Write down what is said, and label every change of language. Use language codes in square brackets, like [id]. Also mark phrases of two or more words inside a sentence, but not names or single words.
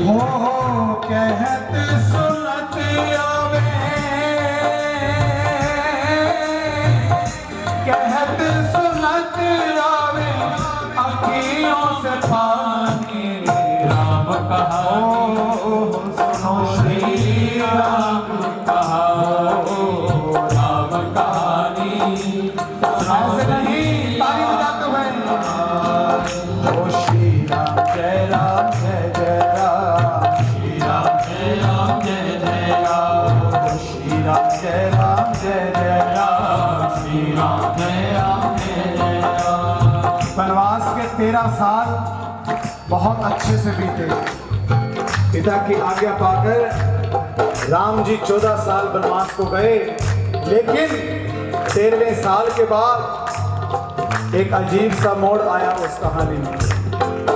[hi] हो कहत सुनत आवे, कहत सुनत आवे अखियों से पानी। राम कहानी सुनो श्री राम कहानी। राम कहानी ऐसे नहीं, ताली बजाते हुए। हो श्री राम जय राम जय जय राम, श्री राम जय राम जय जय राम। श्री राम जय राम जय जय राम, श्री राम जय राम जय जय राम। वनवास के 13 साल बहुत अच्छे से बीते। पिता की आज्ञा पाकर राम जी 14 साल वनवास को गए, लेकिन 13वें साल के बाद एक अजीब सा मोड़ आया उस कहानी में।